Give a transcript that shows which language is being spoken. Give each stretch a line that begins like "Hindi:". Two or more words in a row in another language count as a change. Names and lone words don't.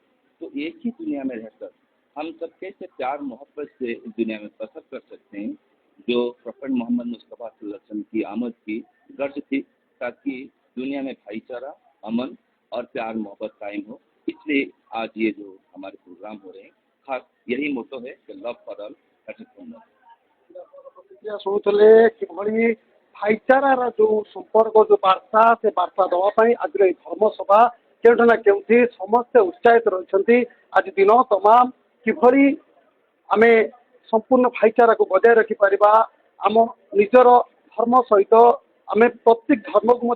Hindi: तो एक ही दुनिया में रहकर हम सब कैसे प्यार मोहब्बत से इस दुनिया में बसर कर सकते हैं, जो प्रोफेट मोहम्मद मुस्तफ़ा
Arabic: صلى الله عليه وسلم
Hindi: की आमद की गर्ज थी, ताकि दुनिया में भाईचारा, अमन और प्यार मोहब्बत कायम हो। इसलिए आज ये जो हमारे प्रोग्राम हो रहे हैं, खास यही मोटो है कि
English: love for all, hatrick for not.
Odia: ଶୁଣୁଥିଲେ କିଭଳି ଭାଇଚାରାର ଯୋଉ ସମ୍ପର୍କ ଯୋଉ ବାର୍ତ୍ତା ସେ ବାର୍ତ୍ତା ଦେବା ପାଇଁ ଆଜିର ଏଇ ଧର୍ମସଭା କେଉଁଠି ନା କେଉଁଠି ସମସ୍ତେ ଉତ୍ସାହିତ ରହିଛନ୍ତି। ଆଜି ଦିନ ତମାମ କିଭଳି ଆମେ ସମ୍ପୂର୍ଣ୍ଣ ଭାଇଚାରାକୁ ବଜାୟ ରଖିପାରିବା, ଆମ ନିଜର ଧର୍ମ ସହିତ ଆମେ ପ୍ରତ୍ୟେକ ଧର୍ମକୁ ମଧ୍ୟ